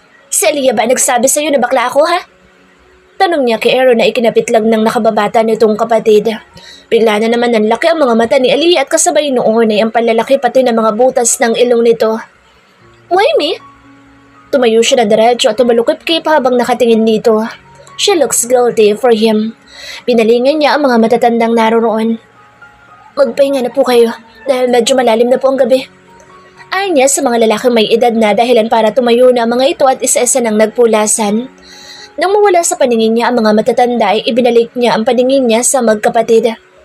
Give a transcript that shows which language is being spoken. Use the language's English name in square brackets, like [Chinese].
[Filipino] Si Aliyah ba nagsabi sa iyo na bakla ako ha? Tanong niya kay Aaron na ikinapit lang ng nakababata nitong kapatid. Bigla na naman nanlaki ang mga mata ni Aliyah at kasabay noon ay ang panlalaki pati ng mga butas ng ilong nito. [English] Why me? [Filipino] Tumayo siya na diretso at tumalukip-kip habang nakatingin dito. [English] She looks guilty for him. [Filipino] Pinalingan niya ang mga matatandang naroroon. Magpahinga na po kayo dahil medyo malalim na po ang gabi. Ay niya sa mga lalaking may edad na dahilan para tumayo na ang mga ito at isa-isa nang nagpulasan. Nang mawala sa paningin niya ang mga matatanda ay ibinalik niya ang paningin niya sa magkapatid.